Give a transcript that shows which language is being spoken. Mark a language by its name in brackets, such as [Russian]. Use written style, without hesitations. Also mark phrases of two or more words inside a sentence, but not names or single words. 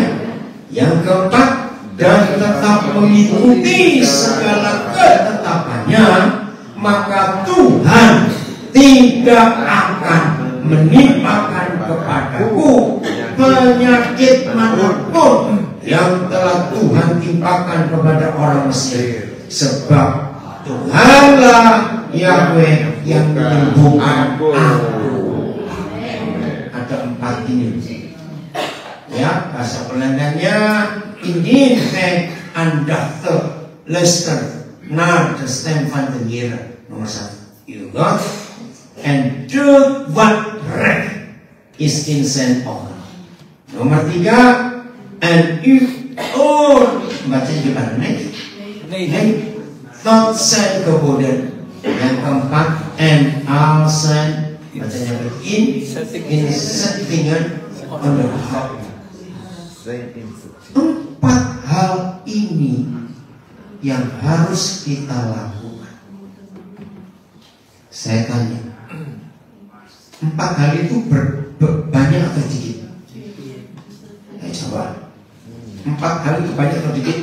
[Indonesian] Yang keempat, dan tetap mengikuti segala ketetapannya, maka Tuhan tidak akan menimpakan kepadaku penyakit manapun yang telah Tuhan timpakan kepada orang Mesir, sebab Tuhanlah Yahweh yang menyembuhkan aku. Ada 4 ini. Ya, bahasa Belandanya [Dutch] indien het aandachtig luister naar de stem van de Heer. Nomor 1, uw God, en doe wat recht is in zijn ogen. Nomor 3, en uw oor, [Indonesian] baca gimana nih? [Dutch] Nee, tot zijn geboden. [Indonesian] Yang keempat, [Dutch] en al zijn, bacanya inzettingen onderhouden. [Indonesian] 4 hal ini yang harus kita lakukan. Saya tanya, 4 hal itu banyak atau sedikit? Coba, 4 hal itu banyak atau sedikit?